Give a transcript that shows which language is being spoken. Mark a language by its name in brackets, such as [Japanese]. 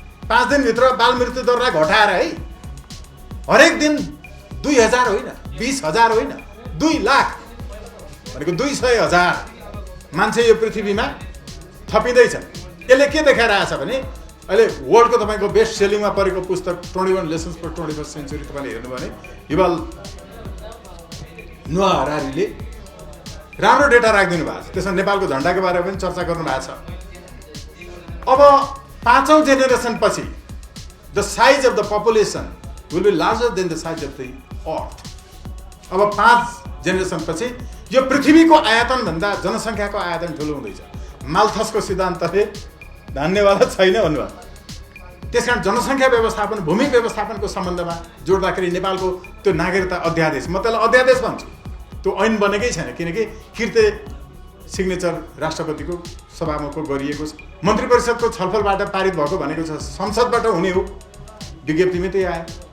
[Nepali] 5 दिनभित्र बाल मृत्यु दरलाई घटाएर है, हरेक दिन 2000 होइन, 20,000 होइन, 2 लाख भनेको 200,000 मान्छे यो पृथ्वीमा थपिँदैछन्। यसले के देखाइरहेछ भने अहिले वर्ल्डको तपाईँको बेस्ट सेलिङमा परेको पुस्तक 21 लेसन्स फर 21st सेन्चुरी तपाईँले हेर्नु भने युval नोआ हरारीले राम्रो डेटा राखिदिनु भएको छ। त्यसमा नेपालको झन्डाको बारेमा पनि चर्चा गर्नु भएको छ। अब 5औं जेनेरेसन पछि [English] The size of the population will be larger than the size of the earth. [Nepali] अब 5 जेनेरेसन पछि यो पृथ्वीको आयतन भन्दा जनसङ्ख्याको आयतन ठुलो हुँदैछ। माल्थसको सिद्धान्तले धान्नेवाला छैन भन्नुभयो। त्यसकारण जनसङ्ख्या व्यवस्थापन, भूमि व्यवस्थापनको सम्बन्धमा जोड्दाखेरि नेपालको त्यो नागरिकता अध्यादेश, म त्यसलाई अध्यादेश भन्छु, त्यो ऐन बनेकै छैन, किनकि किर्ते सिग्नेचर राष्ट्रपतिको सभामुखको गरिएको छ, मन्त्री परिषदको छलफलबाट पारित भएको भनेको छ, संसदबाट हुने हो, विज्ञप्तिमै त्यही आयो।